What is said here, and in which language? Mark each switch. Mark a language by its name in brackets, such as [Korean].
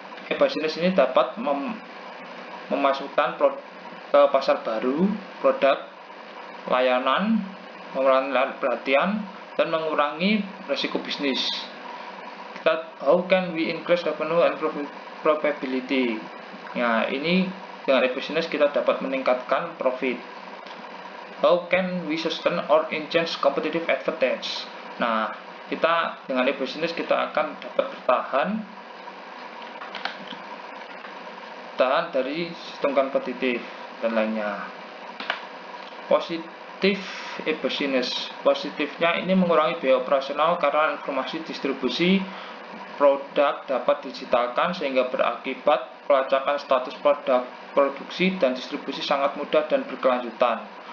[Indonesian] E-business ini dapat memasukkan ke pasar baru, produk, layanan, mengurangi perhatian, dan mengurangi risiko bisnis. [English] How can we increase revenue and profitability? [Indonesian] Ya, ini dengan e-business kita dapat meningkatkan profit. [English] How can we sustain or enhance competitive advantage? [Indonesian] Nah, kita dengan e-business kita akan dapat bertahan dari sistem kompetitif dan lainnya. Positif e-business. Positifnya ini mengurangi biaya operasional karena informasi distribusi produk dapat digitalkan sehingga berakibat pelacakan status produksi dan distribusi sangat mudah dan berkelanjutan.